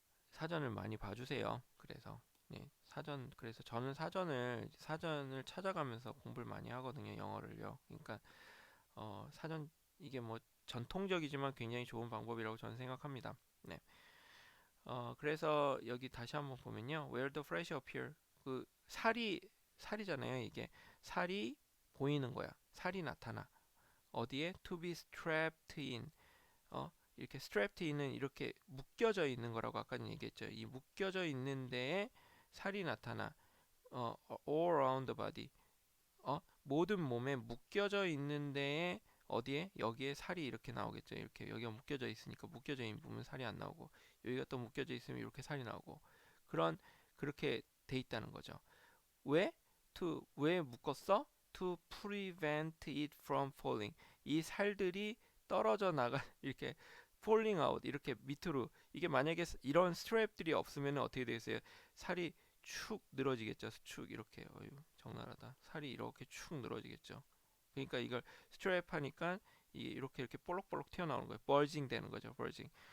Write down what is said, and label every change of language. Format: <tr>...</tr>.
<ko>사전을 많이 봐주세요. 그래서 그래서 저는 사전을 찾아가면서 공부를 많이 하거든요. 영어를요. 그러니까 사전 이게 뭐 전통적이지만 굉장히 좋은 방법이라고 저는 생각합니다. 네. 그래서 여기 다시 한번 보면요.</ko> <en>Where the flesh appear</en> <ko>그 살이잖아요. 이게 살이 보이는 거야. 살이 나타나. 어디에?</ko> <en>To be strapped in.</en> <ko>이렇게 strapped in은 이렇게 묶여져 있는 거라고 아까 얘기했죠. 이 묶여져 있는 데에 살이 나타나.</ko> <en>all around the body.</en> <ko>모든 몸에 묶여져 있는 데에 어디에? 여기에 살이 이렇게 나오겠죠. 이렇게 여기가 묶여져 있으니까 묶여져 있는 부분 살이 안 나오고 여기가 또 묶여져 있으면 이렇게 살이 나오고 그렇게 돼 있다는 거죠. 왜? 왜 묶었어?</ko> <en>To prevent it from falling.</en> <ko>이 살들이 떨어져 나가 이렇게</ko> <en>falling out</en> <ko>이렇게 밑으로 이게 만약에 이런 스트랩들이 없으면 어떻게 되겠어요? 살이 축 늘어지겠죠. 축 이렇게 적나라하다. 살이 이렇게 축 늘어지겠죠. 그러니까 이걸 스트랩 하니까 이렇게 볼록볼록 튀어나오는 거예요. 벌징 되는 거죠. 벌징.</ko>